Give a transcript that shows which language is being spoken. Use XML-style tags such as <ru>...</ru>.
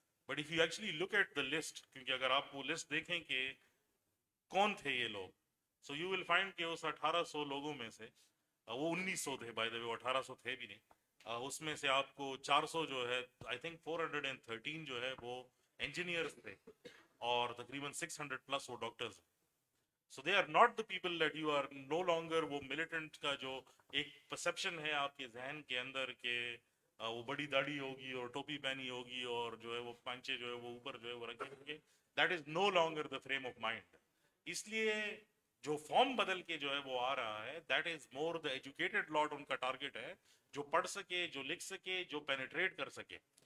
<en>but if you actually look at the list,</en> <ur>کیونکہ اگر آپ وہ لسٹ دیکھیں کہ کون تھے یہ لوگ,</ur> <en>so you will find</en> <ur>کہ اس 1800 لوگوں میں سے وہ 1900 تھے,</ur> <en>by the way</en> <ur>وہ 1800 تھے بھی نہیں, اس میں سے آپ کو 400 جو ہے</ur> <en>I think</en> <ur>413 جو ہے وہ انجینئرس تھے اور تقریباً 600 پلس وہ ڈاکٹرز ہیں.</ur> <en>So they are not the people that you are no longer.</en> <ur>وہ ملیٹنٹ کا جو ایک پرسیپشن ہے آپ کے ذہن کے اندر کہ وہ بڑی داڑھی ہوگی اور ٹوپی پہنی ہوگی اور جو ہے وہ پانچے جو ہے وہ اوپر جو ہے وہ رکھے ہوں گے,</ur> <en>That is no longer the frame of mind.</en> <ur>اس لیے جو فارم بدل کے جو ہے وہ آ رہا ہے</ur> <en>that is more the educated lot,</en> <ur>ان کا ٹارگیٹ ہے جو پڑھ سکے, جو لکھ سکے, جو پینیٹریٹ کر سکے.</ur>